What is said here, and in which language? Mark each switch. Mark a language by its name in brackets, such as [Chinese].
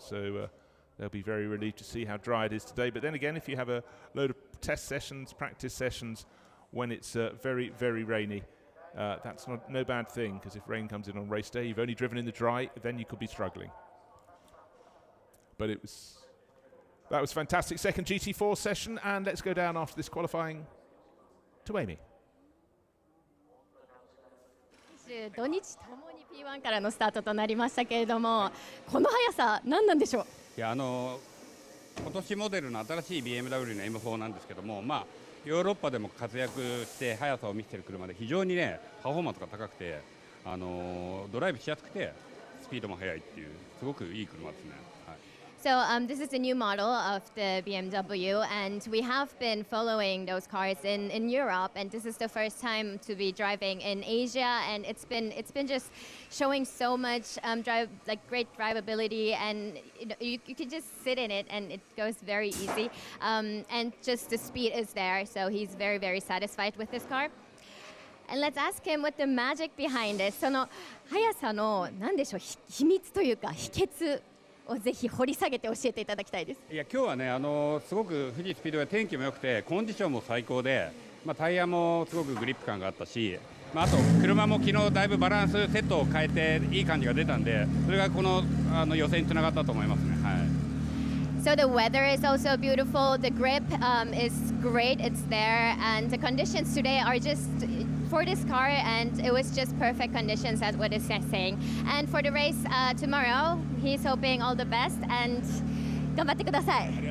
[English] So they'll be very relieved to see how dry it is today. But then again, if you have a load of test sessions, practice sessions, when it's very, very rainy, that's no bad thing, because if rain comes in on race day, you've only driven in the dry, then you could be struggling. But that was fantastic. Second GT4 session, and let's go down after this qualifying to Amy. [Japanese] 土日ともに P1 からのスタートとなりましたけれども、この速さ何なんでしょう。いや今年モデルの新しい BMW の M4 なんですけども、ヨーロッパでも活躍して速さを見せている車で非常にねパフォーマンスが高くて、ドライブしやすくてスピードも速いっていうすごくいい車ですね。はい。 [English] So this is a new model of the BMW, and we have been following those cars in Europe, and this is the first time to be driving in Asia, and it's been just showing so much great drivability, and you can just sit in it and it goes very easy, and just the speed is there, so he's very, very satisfied with this car. And let's ask him what the magic behind it. [Japanese] その速さの何でしょう、秘密というか秘訣をぜひ掘り下げて教えていただきたいです。いや今日はねすごく富士スピードは天気も良くてコンディションも最高で、タイヤもすごくグリップ感があったし、あと車も昨日だいぶバランスセットを変えていい感じが出たんで、それがこの予選につながったと思いますね。はい。 [English] So the weather is also beautiful. The grip is great. It's there, and the conditions today are just for this car, and it was just perfect conditions. That's what it's saying. And for the race tomorrow, he's hoping all the best, and [Japanese] 頑張ってください.